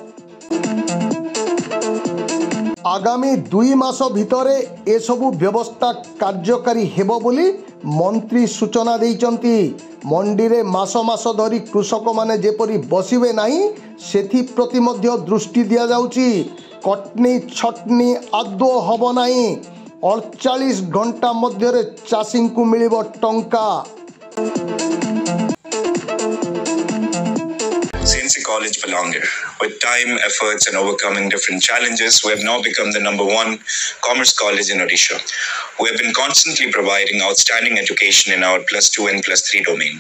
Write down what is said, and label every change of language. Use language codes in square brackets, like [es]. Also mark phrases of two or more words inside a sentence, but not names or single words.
[or] ଆଗାମୀ 2 ମାସ ଭିତରେ ଏ ସବୁ ବ୍ୟବସ୍ଥା କାର୍ଯ୍ୟକାରୀ ହେବ ବୋଲି ମନ୍ତ୍ରୀ ସୂଚନା ଦେଇଛନ୍ତି। ମଣ୍ଡି ରେ ମାସ ମାସ ଧରି କୃଷକ ମାନେ ଯେପରି ବସିବେ ନାହିଁ ସେଥି ପ୍ରତି ମଧ୍ୟ ଦୃଷ୍ଟି ଦିଆ ଯାଉଛି। କଟନୀ ଛଟନୀ ଆଦି ହେବ ନାହିଁ। 48 ଘଣ୍ଟା ମଧ୍ୟ ଚାଷୀ କୁ ମିଳିବ ଟଙ୍କା। [en] CNC College Palanger. With time, efforts, and overcoming different challenges, we have now become the #1 commerce college in Odisha. We have been constantly providing outstanding education in our +2 and +3 domain.